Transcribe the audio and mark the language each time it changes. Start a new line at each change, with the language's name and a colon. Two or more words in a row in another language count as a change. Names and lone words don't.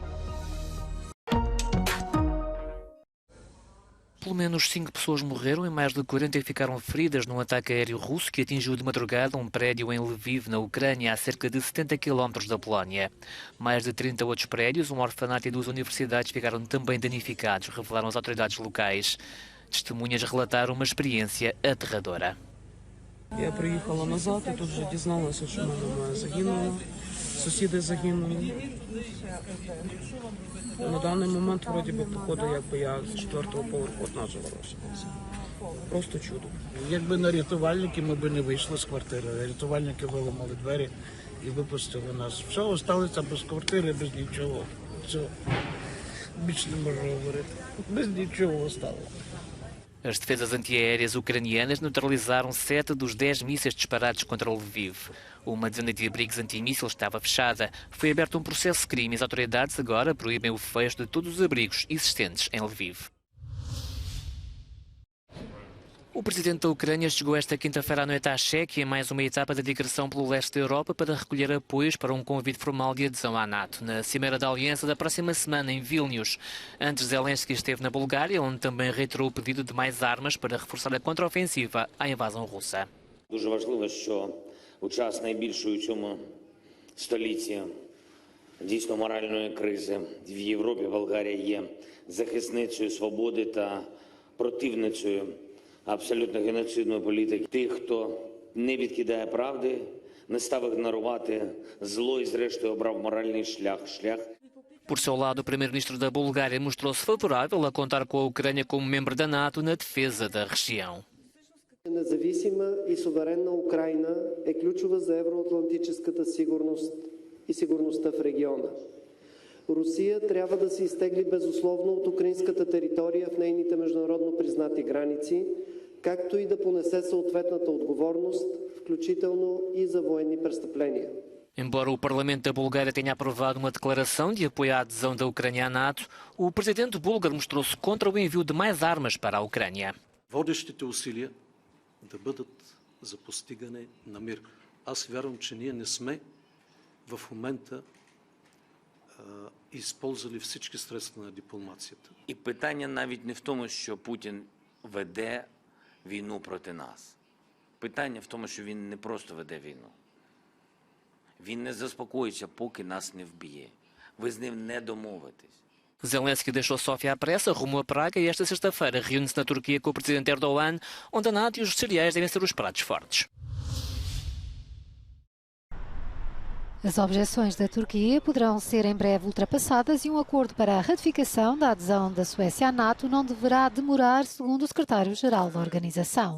Portuguese: Pelo menos 5 pessoas morreram e mais de 40 ficaram feridas num ataque aéreo russo que atingiu de madrugada um prédio em Lviv, na Ucrânia, a cerca de 70 km da Polónia. Mais de 30 outros prédios, um orfanato e 2 universidades ficaram também danificados, revelaram as autoridades locais. Testemunhas relataram uma experiência aterradora.
Ukrainian: Я приїхала назад і тут вже дізналася, що моя мама загинула, сусіди загинули. На даний момент, вроді би, походу, якби я з 4-го поверху одна жила лишилася. Просто чудо. Якби не рятувальники, ми б не вийшли з квартири. Рятувальники виламали двері і випустили нас. Все, залишилися без квартири, без нічого. Все. Більше не можу говорити. Без нічого стало.
Portuguese: As defesas antiaéreas ucranianas neutralizaram 7 dos 10 mísseis disparados contra Lviv. Uma dezena de abrigos antimíssil estava fechada. Foi aberto um processo de crime e as autoridades agora proíbem o fecho de todos os abrigos existentes em Lviv. O presidente da Ucrânia chegou esta quinta-feira à noite à Chequia em mais uma etapa da digressão pelo leste da Europa para recolher apoios para um convite formal de adesão à NATO, na Cimeira da Aliança da próxima semana em Vilnius. Antes, Zelensky esteve na Bulgária, onde também reiterou o pedido de mais armas para reforçar a contraofensiva à invasão russa.
Ukrainian: Дуже важливо, що у час найбільшої у цьому столітті дійсно моральної кризи в Європі Болгарія є захисницею свободи та противницею абсолютно геноцидної політики тих, хто не відкидає правди, не став ігнорувати зло і зрештою обрав моральний шлях.
Portuguese: Por seu lado, o primeiro-ministro da Bulgária mostrou-se favorável a contar com a Ucrânia como membro da NATO na defesa da região.
Bulgarian: Независима и суверенна Украина е ключова за евроатлантическата сигурност и сигурността в региона. Русия трябва да се изтегли безусловно от украинската територия в нейните международно признати граници, както и да понесе съответната отговорност, включително и за военни престъпления.
Portuguese: Embora o Parlamento da Bulgária tenha aprovado uma declaração de apoio à adesão da Ucrânia à NATO, o presidente búlgaro mostrou-se contra o envio de mais armas para a Ucrânia.
Bulgarian: Водещите усилия да бъдат за постигане на мир. Аз вярвам, че ние не сме в момента използвали всички средства на дипломацията.
Ukrainian: І питання навіть не в тому, що Путін веде війну проти нас. Питання в тому, що він не просто веде війну. Він не заспокоїться, поки нас не вб'є. Ви з ним не домовитесь.
Portuguese: Zelensky deixou Sofia à pressa, rumo a Praga e esta sexta-feira reúne-se na Turquia com o presidente Erdogan, onde a NATO e os cereais devem ser os pratos fortes. As objeções da Turquia poderão ser em breve ultrapassadas e um acordo para a ratificação da adesão da Suécia à NATO não deverá demorar, segundo o secretário-geral da organização.